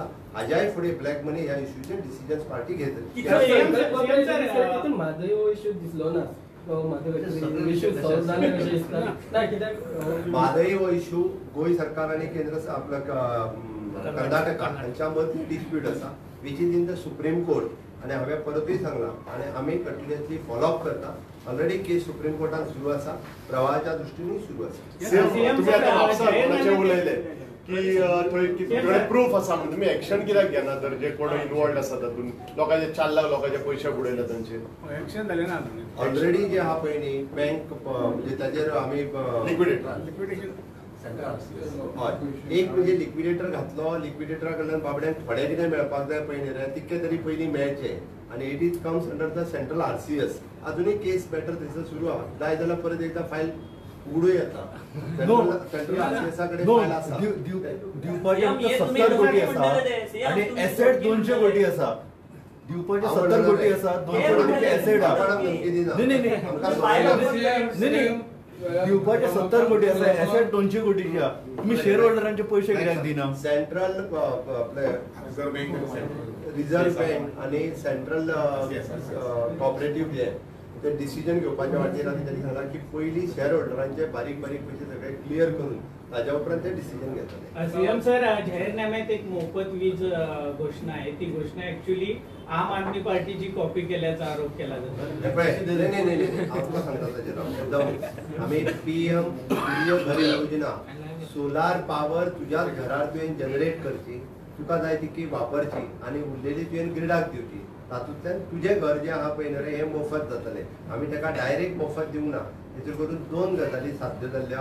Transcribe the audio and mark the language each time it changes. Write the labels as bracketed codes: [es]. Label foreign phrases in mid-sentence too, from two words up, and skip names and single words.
[kok] हाज्याय फुडें [en] black money [kok] ह्या इश्यूचे डिसिजन्स पार्टी घेतली. म्हादय हो इश्यू दिसलो ना. म्हादय हो इश्यू गोंय सरकार आनी केंद्र आपल्या कर्नाटका हांच्या मदली डिस्प्यूट आसा, [en] which is in the Supreme Court. [kok] आनी हांवें परतूय सांगलां आनी आमी कंटिन्युअसली फॉलोअप करता. ऑलरेडी केस सुप्रीम कोर्टान सुरू आसा, प्रवाहाच्या दृश्टीनूय सुरू आसा. तुम्ही आता म्हापसा कोणाचे उलयले की थंय तुमचे प्रूफ आसा म्हणून तुमी एक्शन कित्याक घेना तर जे कोण इनवॉल्ड आसा तातूंत? लोकांचे 4 लाख लोकांचे पयशे बुडयले तांचे एक्शन जालें ना. ऑलरेडी जे आहा पळय न्ही बँक म्हणजे ताजेर आमी लिक्विडेशन हय एक म्हणजे लिक्विडेटर घातलो. लिक्विडेटरा कडल्यान बाबड्यान थोडे कितें मेळपाक जाय पळय न्ही रे, तितके तरी पयलीं मेळचे. [en] आनी it is comes under the central RCS. [kok] अजूनय केस मॅटर थंयसर सुरू आहा. जाय जाल्यार परत एकदा फायल उगडूं येता. सेंट्रल RCS कडेन फायल आसा. दिवपाचे आमकां 70 कोटी आसा आनी एसेट 200 कोटी आसा. दिवपाचे 70 कोटी आसा, 200 कोटीचे एसेट आहा. दिवपाचे 70 कोटी आसा, एसेट 200 कोटीचे आहा. तुम्ही शेअर होल्डरांचे पयशे कित्याक दिना? सेंट्रल आपले रिझर्व्ह बँक आनी सेंट्रल कॉपरेटिव्ह जे ते डिसिजन घेवपाच्या वाटेर आनी त्यांनी सांगला की पयलीं शेअर होल्डरांचे बारीक बारीक पयशे सगळे क्लियर करून ताज्या उपरांत ते डिसिजन घेतले. [en] CM sir, [mr] जाहीरनाम्यात एक मोफत वीज घोषणा आहे. ती घोषणा ऍक्च्युअली आम आदमी पार्टीची कॉपी केल्याचा आरोप केला जातो. [kok] नाही हांव तुका सांगता ताजेर एकदम आमी PM घर योजना [en] solar power [kok] तुज्या घरार तुवें जनरेट करची, तुका जाय तितकी वापरची आनी उरलेली तुवें ग्रिडाक दिवची. तातूंतल्यान तुजें घर जें आहा पळय न्ही रे हें मोफत जातलें. आमी ताका डायरेक्ट मोफत दिवंक ना. हेचेर करून 2 गजाली साध्य जाल्ल्या.